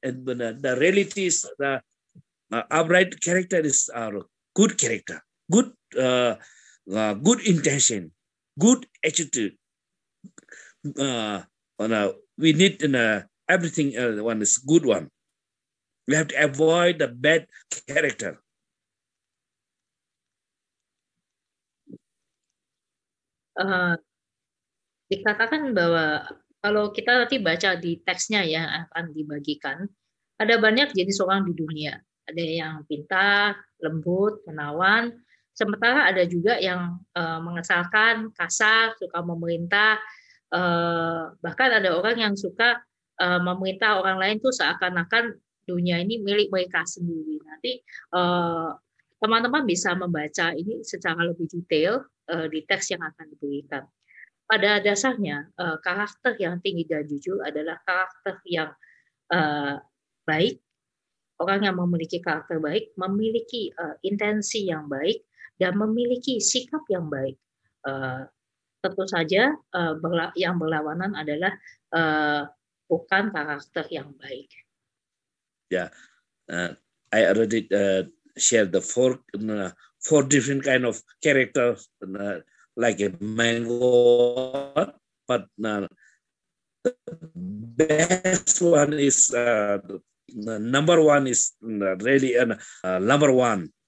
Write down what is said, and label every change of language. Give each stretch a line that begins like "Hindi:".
English: And the reality is the upright character is our good character, good intention, good attitude. We need everything. One is good one. We have to avoid the bad character.
Indonesian: eh, dikatakan bahwa kalau kita nanti baca di teksnya yang akan dibagikan, ada banyak jenis orang di dunia. Ada yang pintar, lembut, menawan, sementara ada juga yang mengesalkan, kasar, suka memerintah, bahkan ada orang yang suka memerintah orang lain tuh seakan-akan dunia ini milik mereka sendiri. Nanti teman-teman bisa membaca ini secara lebih detail di teks yang akan diberikan. Pada dasarnya, karakter yang tinggi dan jujur adalah karakter yang baik. Orang yang memiliki karakter baik memiliki intensi yang baik dan memiliki sikap yang baik. Tentu saja yang berlawanan adalah bukan karakter yang baik.
English: Yeah, I already shared the four different kind of characters, like a mango, but the best one is number one is really number one.